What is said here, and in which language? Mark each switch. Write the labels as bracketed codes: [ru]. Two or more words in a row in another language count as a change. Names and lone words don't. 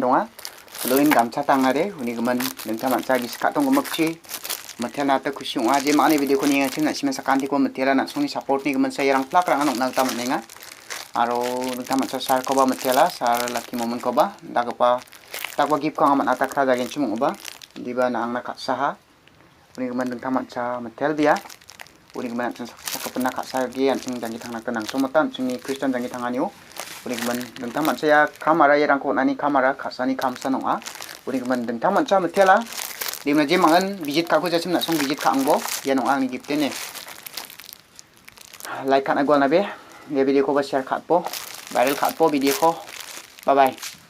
[grt] donga loin gamcha tangare uni gman nengta mancha gis ka tong gmakchi mathela ta khusi je mane video ko ninga chimna sima sakanti ko mathela na soni support ni gman sayarang plak rang anok nagta manenga aro nengta mancha sar ko ba mathela sar Lucky Momin ko ba dagpa takwa gip ko amat atakra jagen chimung ba diba na angna khasaha uni gman nengta mancha mathel dia uni gman sakapna khasa gi anching jangi thangna kanang somatan chini Christian jangi thanganiu uni gman dengtam mancha ya kamera yarang ko nani kamera khasani khamsa nonga uni gman dengtam mancha mathela dimna je mangan visit ka ko jachimna song visit ka angbo ya nong ang ni gipte ne like kan agwal na be ye video ko ba share khatpo viral khatpo video ko [en] bye bye